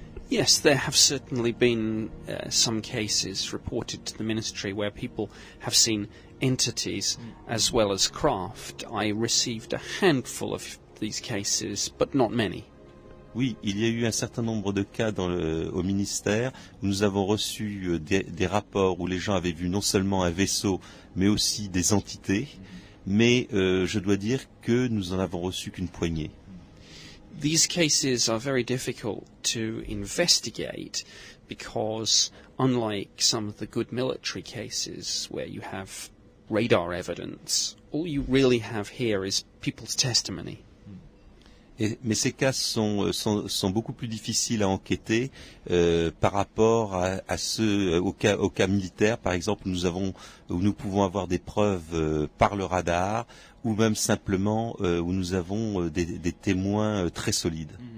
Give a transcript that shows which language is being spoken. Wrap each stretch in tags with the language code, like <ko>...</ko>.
<en>Yes, there have certainly been some cases reported to the ministry where people have seen entities as well as craft. I received a handful of these cases, but not many.</en> <fr>Oui, il y a eu un certain nombre de cas au ministère où nous avons reçu des rapports où les gens avaient vu non seulement un vaisseau, mais aussi des entités. Mais je dois dire que nous en avons reçu qu'une poignée.</fr> <en>These cases are very difficult to investigate because, unlike some of the good military cases where you have radar evidence, all you really have here is people's testimony.</en> <fr>Mais ces cas sont beaucoup plus difficiles à enquêter par rapport à ceux au cas militaire, par exemple, où nous pouvons avoir des preuves par le radar, ou même simplement où nous avons des témoins très solides.</fr>